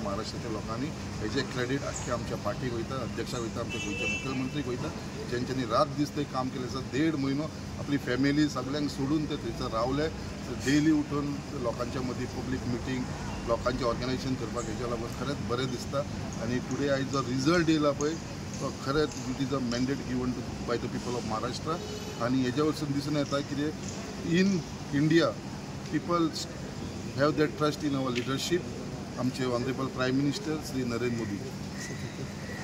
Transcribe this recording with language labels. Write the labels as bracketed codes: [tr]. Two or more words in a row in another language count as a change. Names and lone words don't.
[kok] महाराष्ट्राच्या लोकांनी हेजे क्रेडीट आख्ख्या आमच्या पार्टीक वयता, अध्यक्षाक वयता, आमच्या गोंयच्या मुख्यमंत्रीक वयता, जेंच्यांनी रात दीस ते काम केलें आसा. 1.5 म्हयनो आपली फॅमिली सगळ्यांक सोडून ते थंयसर रावले. डेली उठून लोकांच्या मदीं [en] public meeting, [kok] लोकांचें ऑर्गनायझेशन करपाक, हेच्या लागून खरेंच बरें दिसता. आनी टुडे आयज जो रिजल्ट येयला पळय तो खरेंच [en] it is a mandate given to by the people of Maharashtra. [kok] आनी हेज्या वरसून दिसून येता कितें [en] in India people have their trust in our leadership. [kok] आमचे [en] honourable prime minister [kok] श्री नरेंद्र मोदी.